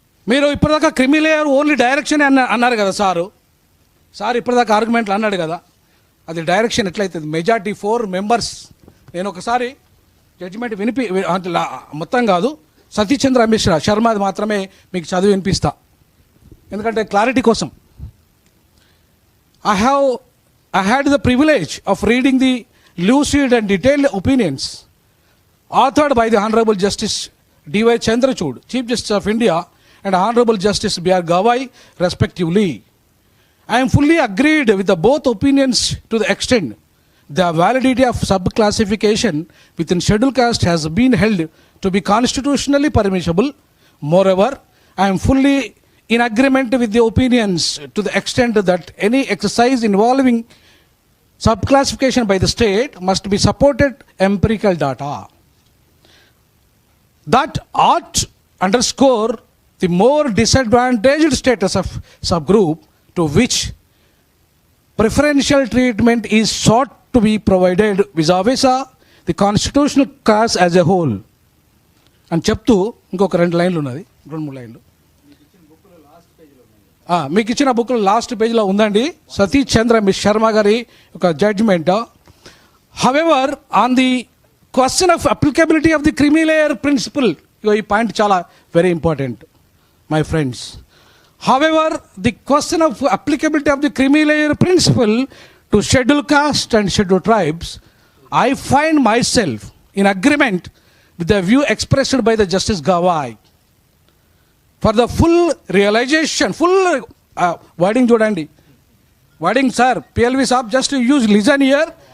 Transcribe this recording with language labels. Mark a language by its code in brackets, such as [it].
[te] మీరు ఇప్పటిదాకా creamy layer only direction అన్నారు కదా సార్ ఇప్పటిదాకా ఆర్గ్యుమెంట్లు అన్నాడు కదా, అది డైరెక్షన్ ఎట్లయితుంది? Majority 4 members. నేను ఒకసారి జడ్జిమెంట్ మొత్తం కాదు, సతీచంద్ర మిశ్రా శర్మది మాత్రమే మీకు చదివి వినిపిస్తా, ఎందుకంటే క్లారిటీ కోసం. [en] I had the privilege of reading the lucid and detailed opinions authored by the Honorable Justice D.Y. Chandrachud, Chief Justice of India, and Honorable Justice B.R. Gawai, respectively. I am fully agreed with the both opinions to the extent the validity of subclassification within scheduled caste has been held to be constitutionally permissible. Moreover, I am fully in agreement with the opinions to the extent that any exercise involving subclassification by the state must be supported empirical data. That ought underscore the more disadvantaged status of subgroup to which preferential treatment is sought to be provided vis-a-vis the constitutional caste as a whole. [te] అని చెప్తూ ఇంకొక 2 లైన్లు ఉన్నది, 2-3 లైన్లు మీకు ఇచ్చిన బుక్లో last పేజ్లో ఉందండి, సతీష్ చంద్ర శర్మ గారి ఒక judgement. [en] however on the question of applicability of the creamy layer principle, [te] ఈ పాయింట్ చాలా [en] Very important my friends. However the question of applicability of the creamy layer principle to schedule caste and schedule tribes, I find myself in agreement with the view expressed by the Justice Gawai. For the full realization, wording [te] చూడండి, [en] wording sir, PLV sir, just listen here.